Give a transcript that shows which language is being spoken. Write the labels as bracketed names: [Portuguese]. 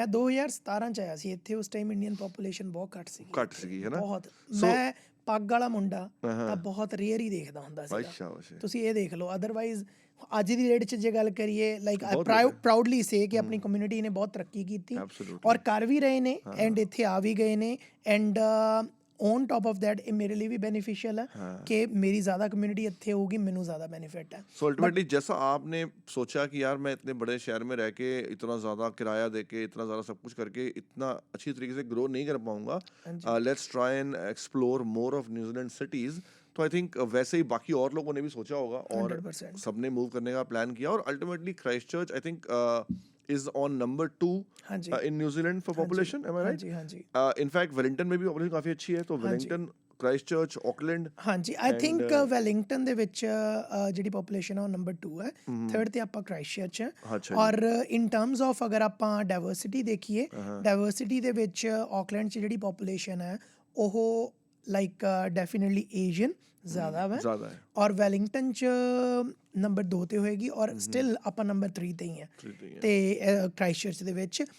[Punjabi] ਮੈਂ 2017 ਚ ਆਇਆ ਸੀ ਇੱਥੇ, ਉਸ ਟਾਈਮ ਇੰਡੀਅਨ ਪੋਪੂਲੇਸ਼ਨ ਬਹੁਤ ਘੱਟ ਸੀਗੀ ਹੈ ਨਾ। ਬਹੁਤ। ਮੈਂ ਪੱਗ ਵਾਲਾ ਮੁੰਡਾ ਤਾਂ ਬਹੁਤ ਰੇਅਰ ਹੀ ਦੇਖਦਾ ਹੁੰਦਾ ਸੀ। ਤੁਸੀਂ ਇਹ ਦੇਖ ਲਓ। ਅਦਰਵਾਈਜ਼ ਅੱਜ ਦੀ ਡੇਟ 'ਚ ਜੇ ਗੱਲ ਕਰੀਏ, [English] like I proudly say [Punjabi] ਕਿ ਆਪਣੀ ਕਮਿਊਨਿਟੀ ਨੇ ਬਹੁਤ ਤਰੱਕੀ ਕੀਤੀ ਔਰ ਕਰ ਵੀ ਰਹੇ ਨੇ, ਐਂਡ ਇੱਥੇ ਆ ਵੀ ਗਏ ਨੇ। [English] and on top of that [Punjabi] ਇਹ ਮੇਰੇ ਲਈ ਵੀ [Hindi] बेनिफिशियल है कि मेरी ज़्यादा कम्युनिटी अच्छी होगी, मैनू ज़्यादा बेनिफिट है। सो अल्टीमेटली जैसा आपने सोचा कि यार मैं इतने बड़े शहर में रह के इतना ज़्यादा किराया दे के इतना ज़्यादा सब कुछ करके इतना अच्छी तरीके से ग्रो नहीं कर पाऊंगा, [English] Let's try and explore more of New Zealand cities. [Hindi] तो आई थिंक वैसे ही बाकी और लोगों ने भी सोचा होगा और 100% सबने मूव करने का प्लान किया, और ultimately Christchurch I think [English] is on number 2 in New Zealand for population, am I right? [Hindi] हाँ जी। In fact Wellington में भी population काफी अच्छी है, तो Wellington, क्राइस्टचर्च, ऑकलैंड। हाँ जी, [Punjabi] आई थिंक ਵੈਲਿੰਗਟਨ ਦੇ ਵਿੱਚ ਜਿਹੜੀ ਪੋਪੂਲੇਸ਼ਨ ਹੈ ਉਹ ਨੰਬਰ 2 ਹੈ, ਥਰਡ ਤੇ ਆਪਾਂ ਕ੍ਰਾਈਸਟਚਰਚ ਹੈ। ਔਰ ਇਨ ਟਰਮਸ ਆਫ ਅਗਰ ਆਪਾਂ ਡਾਇਵਰਸਿਟੀ ਦੇਖੀਏ, ਡਾਇਵਰਸਿਟੀ ਦੇ ਵਿੱਚ ਆਕਲੈਂਡ 'ਚ ਜਿਹੜੀ ਪੋਪੂਲੇਸ਼ਨ ਹੈ ਉਹ ਲਾਈਕ ਡੈਫੀਨਿਟਲੀ ਏਸ਼ੀਅਨ ਜ਼ਿਆਦਾ ਹੈ, ਔਰ ਵੈਲਿੰਗਟਨ 'ਚ ਨੰਬਰ 2 ਤੇ ਹੋਏਗੀ, ਔਰ ਸਟਿਲ ਆਪਾਂ ਨੰਬਰ 3 ਤੇ ਹੀ ਹੈ ਤੇ ਕ੍ਰਾਈਸਟਚਰਚ ਦੇ ਵਿੱਚ।